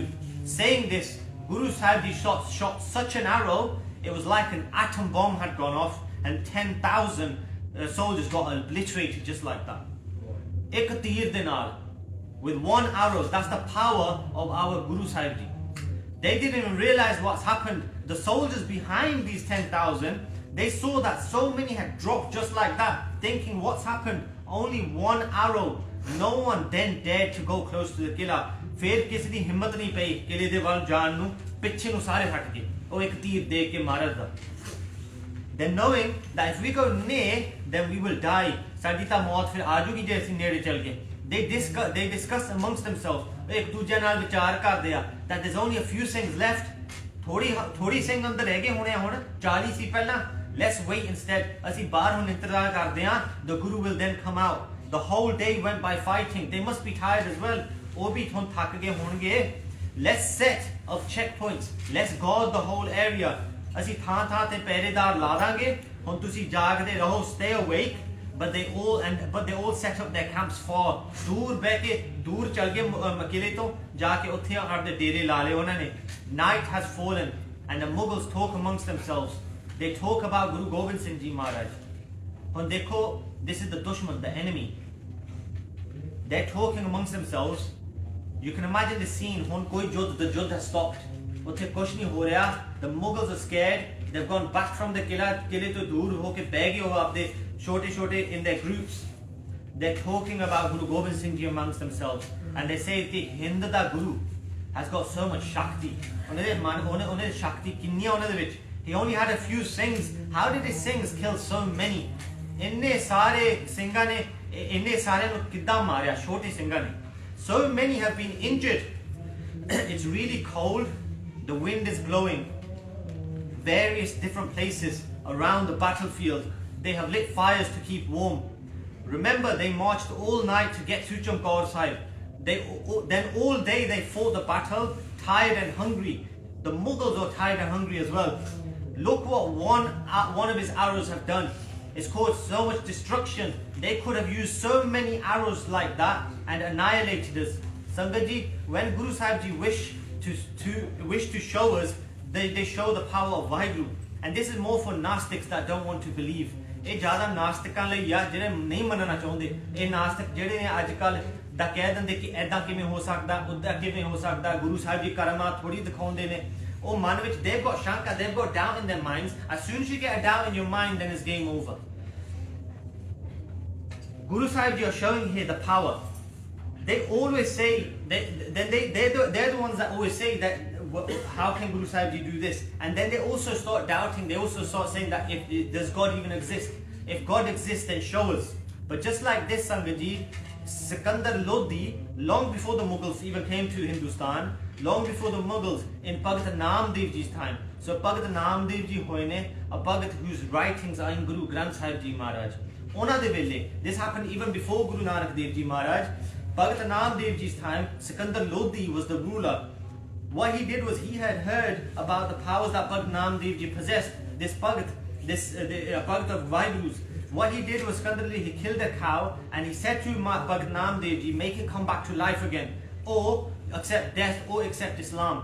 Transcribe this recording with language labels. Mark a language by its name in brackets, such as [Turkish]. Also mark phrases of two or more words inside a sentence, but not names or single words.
[English] Saying this, Guru Sahib Ji shot such an arrow, it was like an atom bomb had gone off and 10,000 soldiers got obliterated just like that. [Punjabi] ਇੱਕ ਤੀਰ ਦੇ ਨਾਲ, [English] with one arrow. That's the power of our Guru Sahib Ji. They didn't even realize what's happened. The soldiers behind these 10,000, they saw that so many had dropped just like that, thinking what's happened? Only one arrow. No one then dared to go close to the Qila. [Punjabi] ਫਿਰ ਕਿਸੇ ਦੀ ਹਿੰਮਤ ਨਹੀਂ ਪਈ ਕਿਲੇ ਦੇ ਵੱਲ ਜਾਣ ਨੂੰ, ਪਿੱਛੇ ਨੂੰ ਸਾਰੇ ਹਟ ਗਏ. ਉਹ ਇੱਕ ਤੀਰ ਦੇ ਕੇ ਮਾਰਾ ਦਾ. [English] Then knowing that if we go near, then we will die. [Punjabi] ਸਾਡੀ ਤਾਂ ਮੌਤ ਫਿਰ ਆਜੂਗੀ ਜੇ ਅਸੀਂ ਨੇੜੇ ਚੱਲ ਗਏ. [English] They discussed amongst themselves. [Punjabi] ਇੱਕ ਦੂਜੇ ਨਾਲ ਵਿਚਾਰ ਕਰਦੇ ਆ [English] that there's only a few Singhs left. [Punjabi] ਥੋੜੀ ਸਿੰਘ ਅੰਦਰ ਰਹਿ ਗਏ ਹੋਣੇ ਹੁਣ 40 ਸੀ ਪਹਿਲਾਂ. [English] Let's wait instead. [Punjabi] ਅਸੀਂ ਬਾਹਰ ਹੁਣ ਇੰਤਜ਼ਾਰ ਕਰਦੇ ਆ. [English] The Guru will then come out. The whole day went by fighting. They must be tired as well. [Punjabi] ਉਹ ਵੀ ਹੁਣ ਥੱਕ ਗਏ ਹੋਣਗੇ. [English] Let's set up checkpoints. Let's guard the whole area. [Punjabi] ਅਸੀਂ ਥਾਂ ਤੇ ਪਹਿਰੇਦਾਰ ਲਾ ਦਾਂਗੇ. ਹੁਣ ਤੁਸੀਂ ਜਾਗਦੇ ਰਹੋ. [English] Stay awake. But they all set up their camps far. [Punjabi] ਦੂਰ ਬਹਿ ਕੇ ਦੂਰ ਚੱਲ ਗਏ ਕਿਲੇ ਤੋਂ ਜਾ ਕੇ ਉੱਥੇ ਆਪਣੇ ਡੇਰੇ ਲਾ ਲਏ ਉਹਨਾਂ ਨੇ. [English] Night has fallen and the Mughals talk amongst themselves. They talk about Guru Gobind Singh Ji Maharaj. [Punjabi] ਹੁਣ ਦੇਖੋ, [English] this is the dushman, the enemy. They're talking amongst themselves. You can imagine the scene. [Punjabi] ਹੁਣ ਕੋਈ [English] the Judd has stopped. [Punjabi] ਉੱਥੇ ਕੁਛ ਨਹੀਂ ਹੋ ਰਿਹਾ. [English] The Mughals are scared. They've gone back from the [Punjabi] ਕਿਲੇ ਤੋਂ ਦੂਰ ਹੋ ਕੇ ਬਹਿ ਗਏ ਉਹ ਆਪਦੇ ਛੋਟੇ [English] in their groups. They're talking about Guru Gobind Singh Ji amongst themselves. And they say the Hind da Guru has got so much Shakti. [Punjabi] ਉਹਨੇ Shakti ਕਿੰਨੀ ਉਹਨਾਂ ਦੇ ਵਿੱਚ. [English] He only had a few Singhs. How did his Singhs kill so many? [Punjabi] ਇੰਨੇ ਸਾਰੇ ਸਿੰਘਾਂ ਨੇ ਇੰਨੇ ਸਾਰਿਆਂ ਨੂੰ ਕਿੱਦਾਂ ਮਾਰਿਆ ਛੋਟੇ ਸਿੰਘਾਂ ਨੇ. [English] So many have been injured. It's really cold. The wind is blowing. Various different places around the battlefield. They have lit fires to keep warm. Remember, they marched all night to get to Chamkaur Sahib. Then all day they fought the battle, tired and hungry. The Mughals are tired and hungry as well. Look what one of his arrows have done. It's caused so much destruction. They could have used so many arrows like that and annihilated us. Sangat ji, when Guru Sahib Ji wish to show us, they show the power of Vaheguru. And this is more for Gnostics that don't want to believe. [Punjabi] ਇਹ ਜ਼ਿਆਦਾ ਨਾਸਤਿਕਾਂ ਲਈ ਆ ਜਿਹੜੇ ਨਹੀਂ ਮੰਨਣਾ ਚਾਹੁੰਦੇ. ਇਹ ਨਾਸਤਿਕ ਜਿਹੜੇ ਨੇ ਅੱਜ ਕੱਲ ਦਾ ਕਹਿ ਦਿੰਦੇ ਕਿ ਐਦਾਂ ਕਿਵੇਂ ਹੋ ਸਕਦਾ, ਉੱਦਾਂ ਕਿਵੇਂ ਹੋ ਸਕਦਾ, ਗੁਰੂ ਸਾਹਿਬ ਜੀ ਕਰਾਮਾਤ ਥੋੜੀ ਦਿਖਾਉਂਦੇ ਨੇ. ਉਹ ਮਨ ਵਿੱਚ [English] they've got shanka, they've got doubt in their minds. As soon as you get a doubt in your mind, then it's game over. Guru Sahib Ji are showing here the power. They always say, they're the ones that always say that how can Guru Sahib Ji do this? And then they also start doubting. They also start saying that does God even exist? If God exists, then show us. But just like this, Sangat Ji, Sikandar Lodi, long before the Mughals even came to Hindustan, long before the Mughals, in Bhagat Namdev Ji's time. So Bhagat Namdev Ji hoine, a Bhagat whose writings are in Guru Granth Sahib Ji Maharaj. [Punjabi] ਓਨਾ ਦੇ ਵੇਲੇ, [English] this happened even before Guru Nanak Dev Ji Maharaj. Bhagat Namdev Ji's time, Sikandar Lodi was the ruler. What he did was he had heard about the powers that Bhagat Namdev Ji possessed. This Bhagat, this Bhagat of Vaiguru's. What he did was he killed a cow and he said to Bhagat Namdev Ji, make it come back to life again, or accept death, or accept Islam.